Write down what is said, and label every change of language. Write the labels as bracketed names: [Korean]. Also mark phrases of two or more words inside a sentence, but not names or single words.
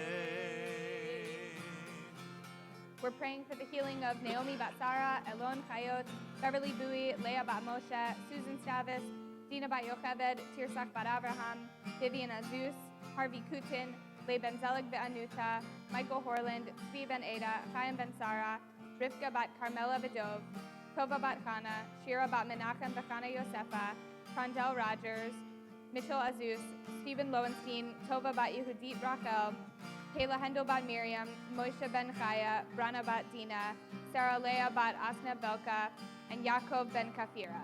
[English] We're praying for the healing of Naomi Bat Sarah, Elon Chayot, Beverly Bowie, Leah Bat Moshe, Susan Stavis, Dina Bat Yocheved, Tirsach Bat Abraham, Vivian Azus, Harvey Kutin, Le Ben Zelig Be'anuta, Michael Horland, Zvi Ben Ada, Chaim Ben Sarah, Rivka Bat Carmela Vidov, Tova Bat Chana, Shira Bat Menachem Bechana Yosefa, Trondell Rogers, Mitchell Azus, Stephen Lowenstein, Tova Bat Yehudit Rachel, Kayla Hendel Bat Miriam, Moshe Ben Chaya, Brana Bat Dina, Sarah Leah Bat Asna Belka, and Yaakov Ben Kafira.